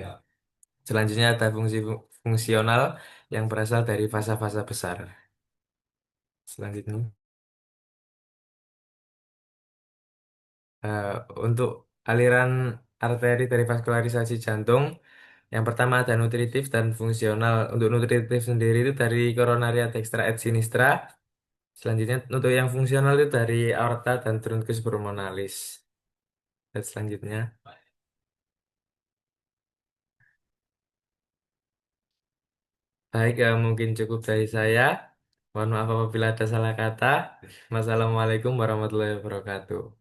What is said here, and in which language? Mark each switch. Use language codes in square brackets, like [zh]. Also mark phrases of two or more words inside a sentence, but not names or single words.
[id] Selanjutnya ada fungsi fungsional yang berasal dari fasa-fasa besar. Selanjutnya, eh, untuk aliran arteri dari vaskularisasi jantung, yang pertama ada nutritif dan fungsional. Untuk nutritif sendiri itu dari koronaria [la] dextra et sinistra. [id] Selanjutnya, untuk yang fungsional itu dari aorta dan [la] truncus pulmonalis. [id] Dan selanjutnya, Baik, mungkin cukup dari saya. Mohon maaf apabila ada salah kata. [ar] والسلام عليكم ورحمة الله وبركاته.